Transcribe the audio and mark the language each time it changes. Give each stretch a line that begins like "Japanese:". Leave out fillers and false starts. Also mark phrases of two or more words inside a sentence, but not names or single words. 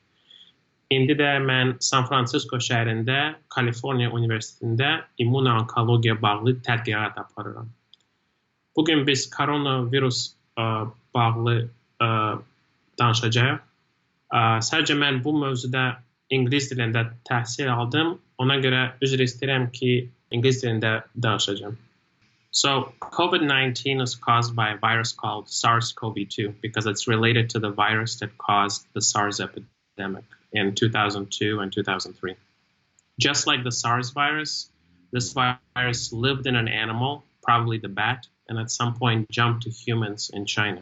Azerbaijani: İndi də mən San-Fransisko şəhərində Kaliforniya Universitetində immuno-onkologiya bağlı tədqiqat aparıram. Bugün biz koronavirus bağlı danışacağıq. Sadəcə mən bu mövzuda İngilis dilində təhsil aldım. Ona görə üzr istəyirəm ki, İngilis dilində danışacağım.
English: So COVID-19 is caused by a virus called SARS-CoV-2 because it's related to the virus that caused the SARS epidemic in 2002 and 2003. Just like the SARS virus, this virus lived in an animal, probably the bat, and at some point jumped to humans in China.